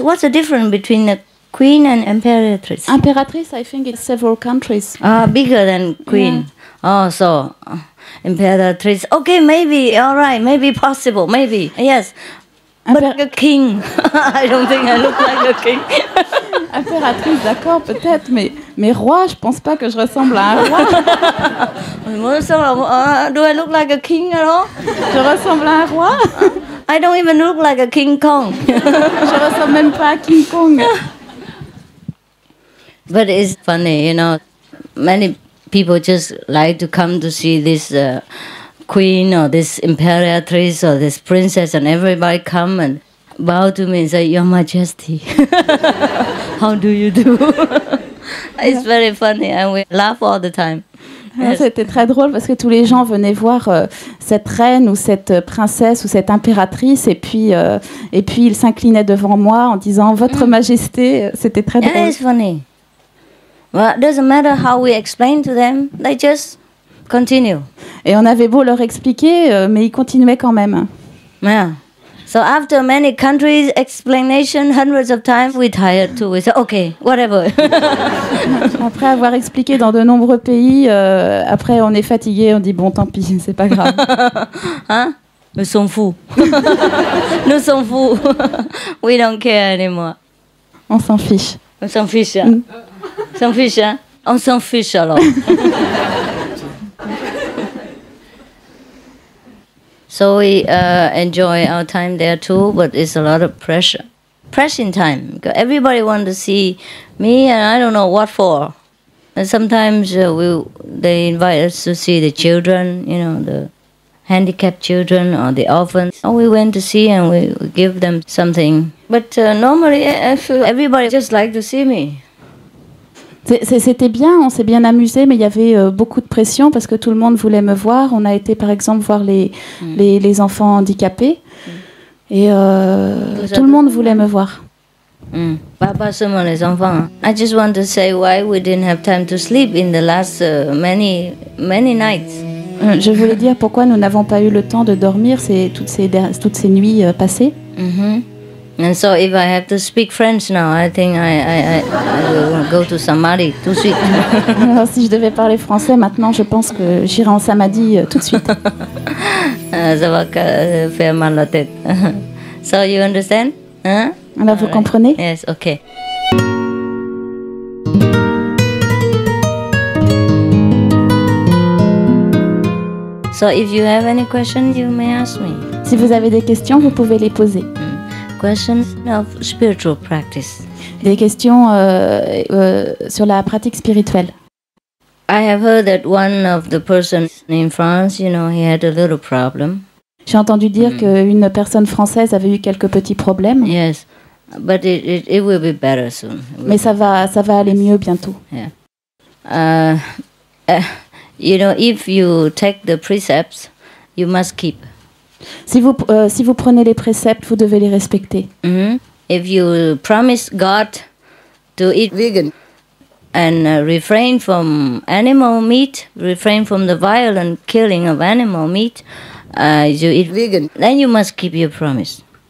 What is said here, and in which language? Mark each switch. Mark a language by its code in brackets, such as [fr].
[en] What's the difference between a queen and imperatrice? Impératrice, I think it's several countries. Bigger than queen. Yeah. Oh, so imperatrice. Okay, maybe. All right, maybe possible. Maybe yes. But a king. I don't think I look like a king. [fr] Impératrice, d'accord, peut-être, mais roi, je pense pas que je ressemble à un roi. [en] Do I look like a king at all? [fr] Je ressemble à un roi? [en] I don't even look like a King Kong. [fr] Je ressemble même pas à King Kong. [en] But it's funny, you know, many people just like to come to see this queen or this imperatrice or this princess, and everybody come and bow to me and say, "Your Majesty." How do you do? It's very funny and we laugh all the time. Yes. [fr] C'était très drôle parce que tous les gens venaient voir cette reine ou cette princesse ou cette impératrice et puis ils s'inclinaient devant moi en disant Votre Majesté. C'était très drôle. [en] Yeah, it's funny. Well, it doesn't matter how we explain to them, they just continue. [fr] Et on avait beau leur expliquer, mais ils continuaient quand même. [en] Yeah. So after many countries explanation, hundreds of times, we tired too. We say, okay, whatever. [fr] Après avoir expliqué dans de nombreux pays, après on est fatigué, on dit bon, tant pis, c'est pas grave. Hein? Nous sommes fous. Nous sommes fous. [en] We don't care anymore. [fr] On s'en fiche. On s'en fiche. Hein? On s'en fiche, hein? On s'en fiche alors. [en] So we enjoy our time there too, but it's a lot of pressure. Pressing time. Because everybody wants to see me, and I don't know what for. And sometimes they invite us to see the children, you know, the handicapped children or the orphans. So we went to see and we give them something. But normally, I feel everybody just like to see me. [fr] C'était bien, on s'est bien amusé, mais il y avait beaucoup de pression parce que tout le monde voulait me voir. On a été par exemple voir les enfants handicapés et tout le monde voulait me voir. Pas seulement les enfants. [en] I just want to say why we didn't have time to sleep in the last many nights. [fr] Je voulais dire pourquoi nous n'avons pas eu le temps de dormir toutes ces nuits passées. [en] And so if I have to speak French now, I think I will go to Samadhi [fr] tout de suite. Alors, si je devais parler français maintenant, je pense que j'irai en Samadhi tout de suite. Ça va faire mal la tête. [en] So you understand? [fr] Huh? Alors vous comprenez? [en] Yes, okay. So if you have any questions, you may ask me. [fr] Si vous avez des questions, vous pouvez les poser. [en] Questions of spiritual practice. [fr] Des questions sur la pratique spirituelle. [en] I have heard that one of the persons in France, you know, he had a little problem. [fr] J'ai entendu dire qu'une personne française avait eu quelques petits problèmes. [en] Yes, but it will be better soon. [fr] Mais ça va aller mieux bientôt. [en] Yeah. You know, if you take the precepts, you must keep. [fr] Si vous prenez les préceptes, vous devez les respecter. [en] If you promise God to eat vegan and refrain from animal meat, refrain from the violent killing of animal meat, you eat vegan, then you must keep your promise.